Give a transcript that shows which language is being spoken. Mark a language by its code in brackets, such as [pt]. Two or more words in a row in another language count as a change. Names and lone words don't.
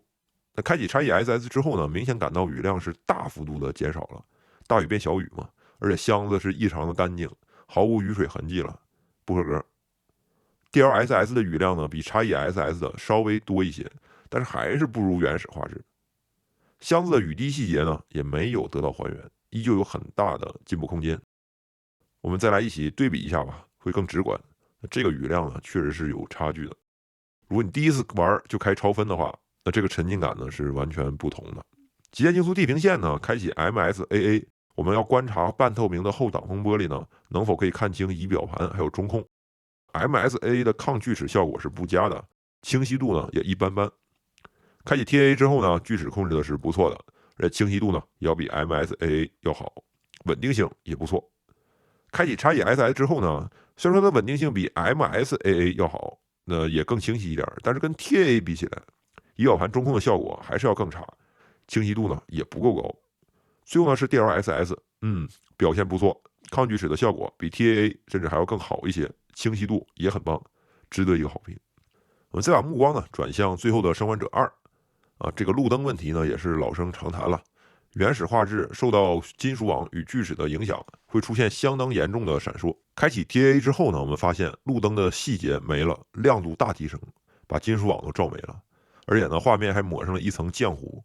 [zh] 那開啟 XESS 之後呢，明顯感到雨量是大幅度的減少了，大雨变小雨嘛，而且箱子是異常的乾淨，毫無雨水痕跡了，不合格。DLSS 的雨量呢比 XESS 的稍微多一些，但是還是不如原始畫質。箱子的雨滴細節呢也沒有得到還原，依舊有很大的進步空間。我們再来一起对比一下吧，會更直觀。這個雨量呢確實是有差距的。如果你第一次玩就開超分的話，那這個沉浸感呢是完全不同的。極限競速地平線呢開啟 MSAA， 我們要觀察半透明的後擋風玻璃呢能否可以看清儀表盤還有中控。 MSAA 的抗锯齒效果是不佳的，清晰度呢也一般般。開啟 TAA 之後呢，锯齒控制的是不錯的，而且清晰度呢也要比 MSAA 要好，穩定性也不錯。開啟 XESS 之後呢，雖然說它穩定性比 MSAA 要好，也更清晰一點，但是跟 TAA 比起來，儀表盤中控的效果還是要更差，清晰度呢也不夠高。最後呢是 DLSS， 表現不錯，抗锯齒的效果比 TAA 甚至還要更好一些，清晰度也很棒，值得一個好評。我们再把目光呢轉向最後的生還者2這個路燈問題呢也是老生常談了。原始畫質受到金屬網與鋸齒的影響，會出現相當嚴重的閃爍。開啟 TAA 之後呢，我們發現路燈的細節沒了，亮度大提升，把金屬網都照沒了，而且呢，畫面還抹上了一層漿糊。